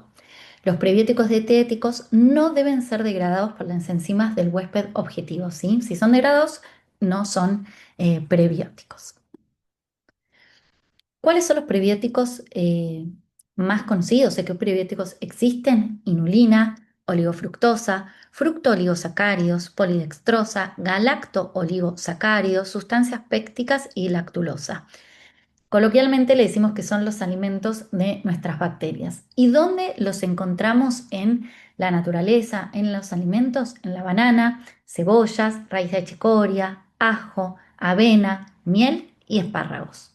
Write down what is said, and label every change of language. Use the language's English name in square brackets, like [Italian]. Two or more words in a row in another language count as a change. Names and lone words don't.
[Spanish] Los prebióticos dietéticos no deben ser degradados por las enzimas del huésped objetivo, ¿sí? Si son degradados, no son prebióticos. ¿Cuáles son los prebióticos más conocidos? ¿De qué prebióticos existen? Inulina, oligofructosa, fructooligosacáridos, polidextrosa, galacto-oligosacáridos, sustancias pécticas y lactulosa. Coloquialmente le decimos que son los alimentos de nuestras bacterias. ¿Y dónde los encontramos en la naturaleza, en los alimentos? En la banana, cebollas, raíz de chicoria, ajo, avena, miel y espárragos.